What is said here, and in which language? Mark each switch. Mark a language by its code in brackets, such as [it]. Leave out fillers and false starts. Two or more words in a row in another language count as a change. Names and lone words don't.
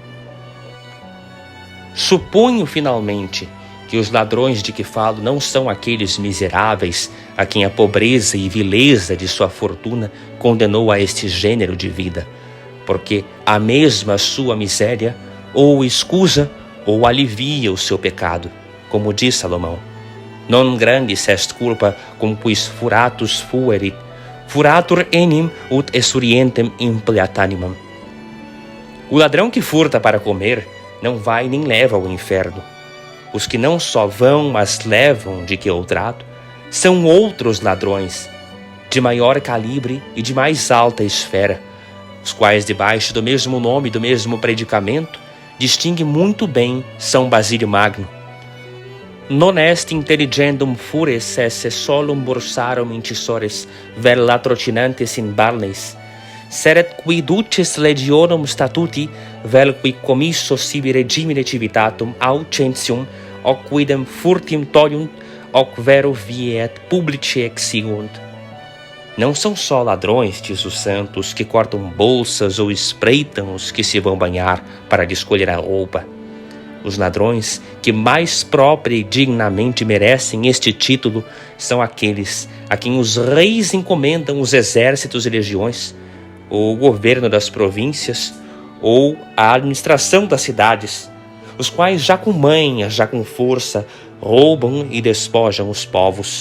[pt] Suponho, finalmente, que os ladrões de que falo não são aqueles miseráveis a quem a pobreza e vileza de sua fortuna condenou a este gênero de vida, porque a mesma sua miséria ou escusa ou alivia o seu pecado, como diz Salomão. [la] Non grandis est culpa cum quis furatus fuerit, furatur enim ut esurientem impleat animam. [pt] O ladrão que furta para comer não vai nem leva ao inferno. Os que não só vão, mas levam, de que eu trato, são outros ladrões, de maior calibre e de mais alta esfera, os quais, debaixo do mesmo nome e do mesmo predicamento, distingue muito bem São Basílio Magno. [la] Non est intelligendum fures esse solum bursarum incisores vel latrocinantes in balneis, seret qui duces legionum statuti vel qui commisso sibi regimine civitatum aucentium hoc quidem furtim toliunt hoc vero vie et publice exigunt. [pt] Não são só ladrões, diz o santo, os que cortam bolsas ou espreitam os que se vão banhar para lhes colher a roupa. Os ladrões que mais própria e dignamente merecem este título são aqueles a quem os reis encomendam os exércitos e legiões, ou o governo das províncias, ou a administração das cidades, os quais já com manha, já com força, roubam e despojam os povos.